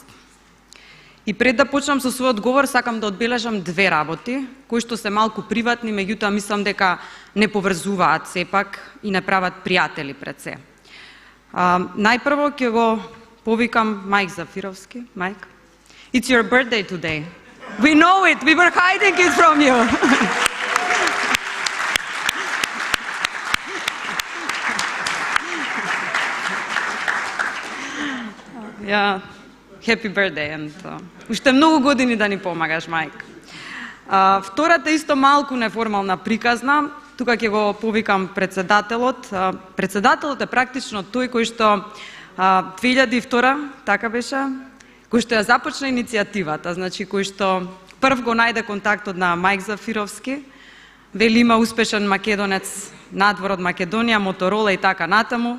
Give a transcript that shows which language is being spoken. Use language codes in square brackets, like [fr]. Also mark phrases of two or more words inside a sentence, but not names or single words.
[mk] И пред да почнам со својот одговор, сакам да одбележам две работи, кои што се малку приватни, меѓутоа мислам дека не поврзуваат сепак и не прават пријатели пред се. Најпрво ќе го повикам Мајк Зафировски. Мајк, [en] it's your birthday today. We know it, we were hiding it from you. Yeah, happy birthday and [mk] уште многу години да ни помагаш, Мајк. Втората исто малку неформална приказна, тука ќе го повикам председателот. Председателот е практично тој кој што 2002, така беше, кој што ја започна иницијативата, значи кој што прв го најде контактот на Мајк Зафировски, вели има успешен македонец надвор од Македонија, Моторола и така натаму.